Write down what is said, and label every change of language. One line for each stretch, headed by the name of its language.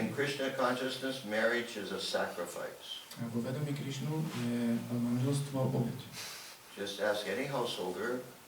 English: In Krishna consciousness, marriage is a sacrifice.
Slovak: A vo vedomí Krišnu je manželstvo obeť.
English: Just ask any householder.